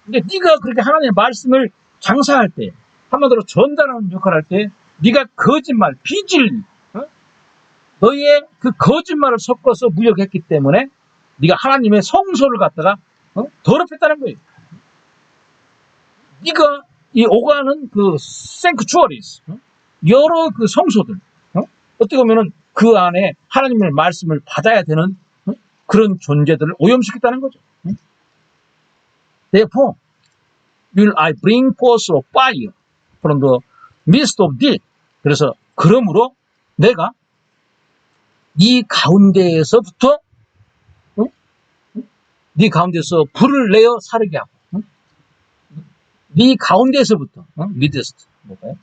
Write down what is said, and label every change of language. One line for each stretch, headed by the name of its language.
Korean: 근데 네가 그렇게 하나님의 말씀을 장사할 때, 한마디로 전달하는 역할을 할 때, 네가 거짓말, 비진리, 너의 그 거짓말을 섞어서 무역했기 때문에 네가 하나님의 성소를 갖다가 더럽혔다는 거예요. 네가 이 오가는 그 생크추어리스, 여러 그 성소들, 어떻게 보면은 그 안에 하나님의 말씀을 받아야 되는 그런 존재들을 오염시켰다는 거죠.
English: Therefore, will I bring forth a fire from the midst of thee.
Korean: 그래서 그러므로 내가 네 가운데에서부터 불을 내어 사르게 하고 네 가운데에서부터 midst 뭐가요?